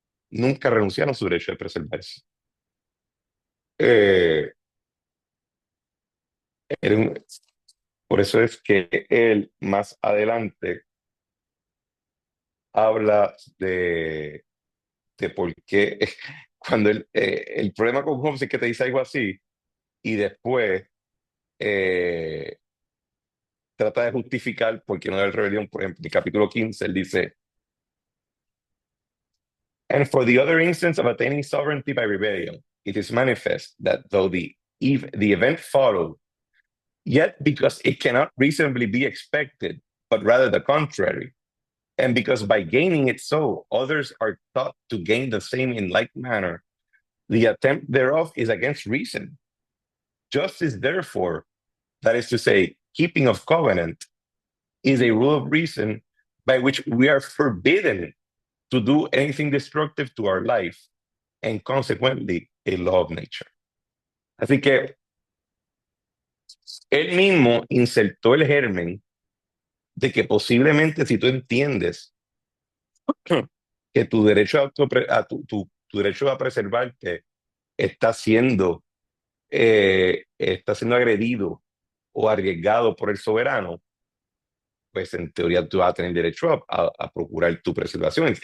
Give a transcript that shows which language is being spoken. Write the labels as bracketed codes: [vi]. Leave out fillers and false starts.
[es] Nunca renunciaron a su derecho de preservarse. Eh, era un- por eso es que él más adelante habla de por qué, cuando el problema con Hobbes es que te dice algo así y después eh, trata de justificar por qué no hay rebelión. Por ejemplo, en el capítulo 15 él dice, [en] and for the other instance of attaining sovereignty by rebellion, it is manifest that though the event followed, yet because it cannot reasonably be expected, but rather the contrary, and because by gaining it so, others are thought to gain the same in like manner, the attempt thereof is against reason. Justice, therefore, that is to say, keeping of covenant, is a rule of reason by which we are forbidden to do anything destructive to our life, and consequently, a law of nature. [es] Así que él mismo insertó el germen de que posiblemente si tú entiendes que tu derecho tu derecho a preservarte está siendo agredido o arriesgado por el soberano, pues en teoría tú vas a tener derecho a procurar tu preservación.